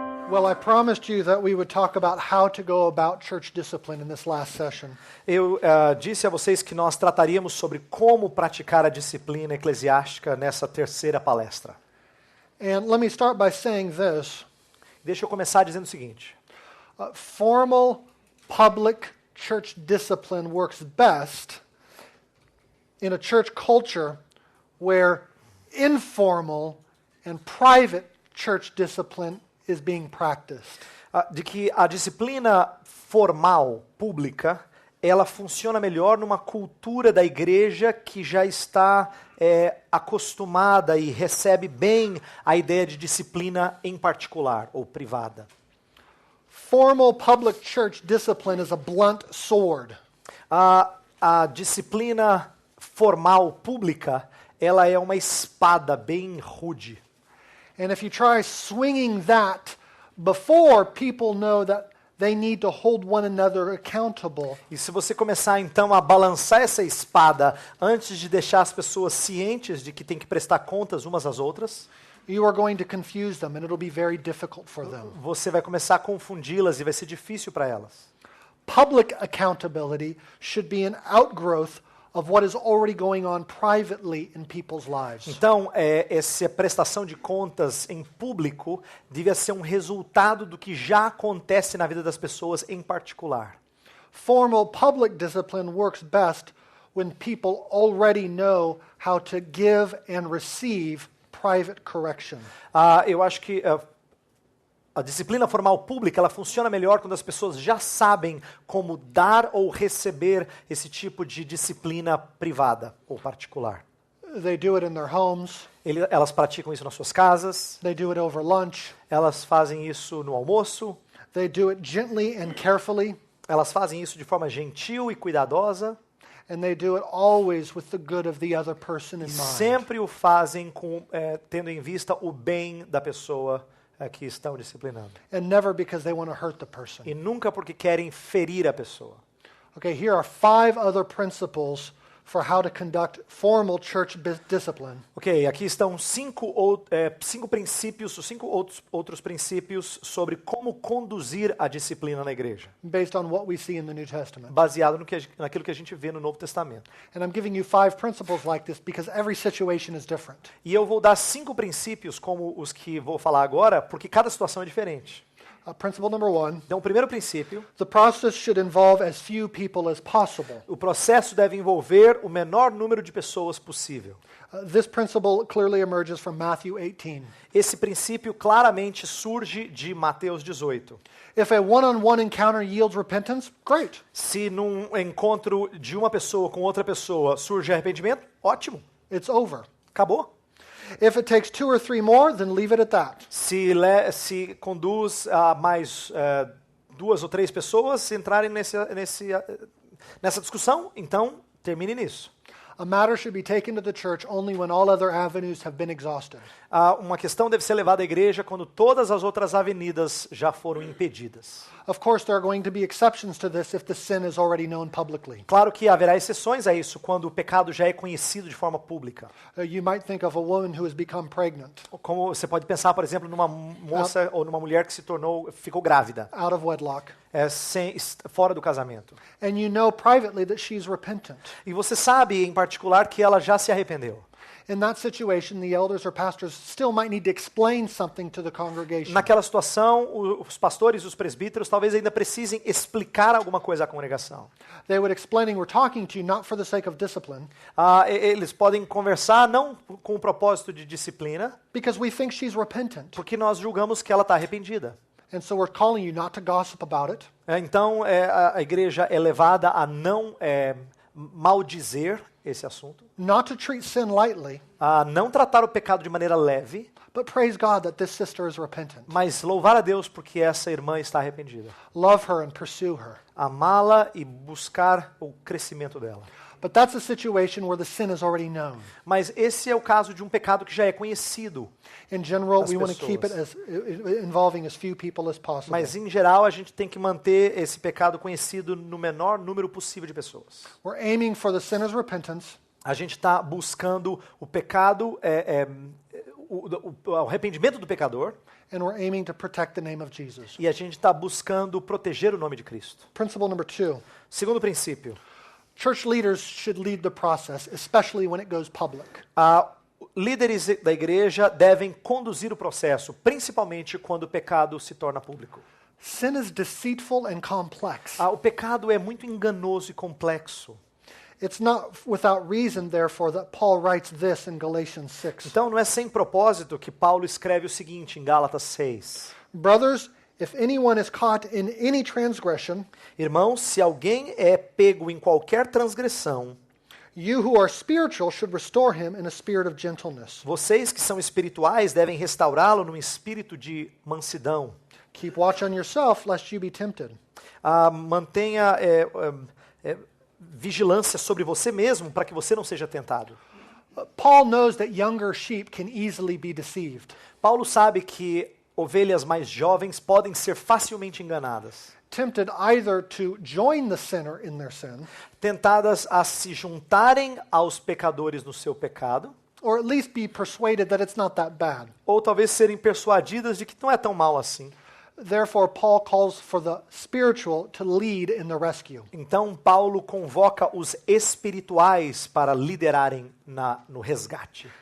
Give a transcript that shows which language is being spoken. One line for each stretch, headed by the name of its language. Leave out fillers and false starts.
English: Well, I promised you that we would talk about how to go about church discipline in this last session.
Portuguese: Eu disse a vocês que nós trataríamos sobre como praticar a disciplina eclesiástica nessa terceira palestra.
English: And let me start by saying this.
Portuguese: Deixa eu começar dizendo o seguinte.
English: Formal public church discipline works best in a church culture where informal and private church discipline is being practiced.
Portuguese: De que a disciplina formal, pública, ela funciona melhor numa cultura da igreja que já está acostumada e recebe bem a ideia de disciplina em particular ou privada.
English: Formal public church discipline is a blunt sword.
Portuguese: A disciplina formal pública, ela é uma espada bem rude.
English: And if you try swinging that before people know that they need to hold one another accountable.
Portuguese: E se você começar então a balançar essa espada antes de deixar as pessoas cientes de que tem que prestar contas umas às outras,
English: You are going to confuse them and it'll be very difficult for them.
Portuguese: você vai começar a confundi-las e vai ser difícil para elas.
English: Public accountability should be an outgrowth of what is already going on privately in people's lives.
Portuguese: Então, essa prestação de contas em público devia ser um resultado do que já acontece na vida das pessoas em particular.
English: Formal public discipline works best when people already know how to give and receive private correction.
Portuguese: Eu acho que a disciplina formal pública ela funciona melhor quando as pessoas já sabem como dar ou receber esse tipo de disciplina privada ou particular.
English: They do it in their homes.
Portuguese: Elas praticam isso nas suas casas.
English: They do it over lunch.
Portuguese: Elas fazem isso no almoço.
English: They do it gently and carefully.
Portuguese: Elas fazem isso de forma gentil e cuidadosa.
English: And they do it always with the good of the other person in mind.
Portuguese: Sempre o fazem tendo em vista o bem da pessoa que estão disciplinando.
English: And never because they want to hurt the person.
Portuguese: E nunca porque querem ferir a pessoa.
English: Okay, here are 5 other principles for how to conduct formal church discipline.
Portuguese: Ok, aqui estão 5 princípios, 5 outros princípios sobre como conduzir a disciplina na igreja.
English: Based on what we see in the New Testament.
Portuguese: Baseado naquilo que a gente vê no Novo Testamento.
English: And I'm giving you 5 principles like this because every situation is different.
Portuguese: E eu vou dar 5 princípios como os que vou falar agora, porque cada situação é diferente.
English: Principle number 1.
Portuguese: Então, o primeiro princípio,
English: The process should involve as few people as possible.
Portuguese: o processo deve envolver o menor número de pessoas possível.
English: This principle clearly emerges from Matthew 18.
Portuguese: Esse princípio claramente surge de Mateus 18.
English: If a one-on-one encounter yields repentance, great.
Portuguese: Se num encontro de uma pessoa com outra pessoa surge arrependimento, ótimo,
English: It's over.
Portuguese: acabou.
English: If it takes 2 or 3 more, then leave it at that.
Portuguese: Se conduz a mais 2 ou 3 pessoas entrarem nessa discussão, então termine nisso.
English: A matter should be taken to the church only when all other avenues have been exhausted.
Portuguese: Uma questão deve ser levada à igreja quando todas as outras avenidas já foram impedidas.
English: Of course, there are going to be exceptions to this if the sin is already known publicly.
Portuguese: Claro que haverá exceções a isso quando o pecado já é conhecido de forma pública.
English: You might think of a woman who has become pregnant,
Portuguese: Como você pode pensar, por exemplo, numa moça ou numa mulher que ficou grávida,
English: out of wedlock,
Portuguese: fora do casamento.
English: and you know privately that she's repentant.
Portuguese: E você sabe, em particular, que ela já se arrependeu.
English: In that situation, the elders or pastors still might need to explain something to the congregation.
Portuguese: Naquela situação, os pastores e os presbíteros talvez ainda precisem explicar alguma coisa à congregação.
English: They would explaining, we're talking to you not for the sake of discipline,
Portuguese: Eles podem conversar não com o propósito de disciplina,
English: because we think she's repentant.
Portuguese: porque nós julgamos que ela está arrependida.
English: And so we're calling you not to gossip about it,
Portuguese: Então, a igreja é levada a não maldizer esse assunto,
English: not to treat sin lightly,
Portuguese: a não tratar o pecado de maneira leve,
English: but praise God that this sister is repentant.
Portuguese: mas louvar a Deus porque essa irmã está arrependida.
English: Love her and pursue her.
Portuguese: Amá-la e buscar o crescimento dela.
English: But that's a situation where the sin is already known.
Portuguese: Mas esse é o caso de um pecado que já é conhecido.
English: In general,
Portuguese: Das
English: we want to keep it
Portuguese: pessoas.
English: as involving as few people as possible.
Portuguese: Mas, em geral, a gente tem que manter esse pecado conhecido no menor número possível de pessoas.
English: We're aiming for the sinner's repentance,
Portuguese: A gente está buscando o pecado, o arrependimento do pecador,
English: and we're aiming to protect the name of Jesus.
Portuguese: e a gente está buscando proteger o nome de Cristo.
English: Principle number 2.
Portuguese: Segundo princípio,
English: Church leaders should lead the process, especially when it goes public.
Portuguese: líderes da igreja devem conduzir o processo, principalmente quando o pecado se torna público.
English: Sin is deceitful and complex.
Portuguese: O pecado é muito enganoso e complexo.
English: It's not without reason, therefore, that Paul writes this in Galatians 6.
Portuguese: Então não é sem propósito que Paulo escreve o seguinte em Gálatas 6.
English: Brothers, if anyone is caught in any transgression,
Portuguese: Irmãos, se alguém é pego em qualquer transgressão,
English: you who are spiritual should restore him in a spirit of gentleness.
Portuguese: vocês que são espirituais devem restaurá-lo num espírito de mansidão.
English: Keep watch on yourself, lest you be tempted.
Portuguese: Mantenha vigilância sobre você mesmo para que você não seja tentado.
English: Paul knows that younger sheep can easily be deceived.
Portuguese: Paulo sabe que ovelhas mais jovens podem ser facilmente enganadas,
English: Tempted either to join the sinner in their sin,
Portuguese: tentadas a se juntarem aos pecadores no seu pecado,
English: or at least be persuaded that it's not that bad.
Portuguese: ou talvez serem persuadidas de que não é tão mal assim.
English: Therefore, Paul calls for the spiritual to lead in the rescue.
Portuguese: Então Paulo convoca os espirituais para liderarem no resgate.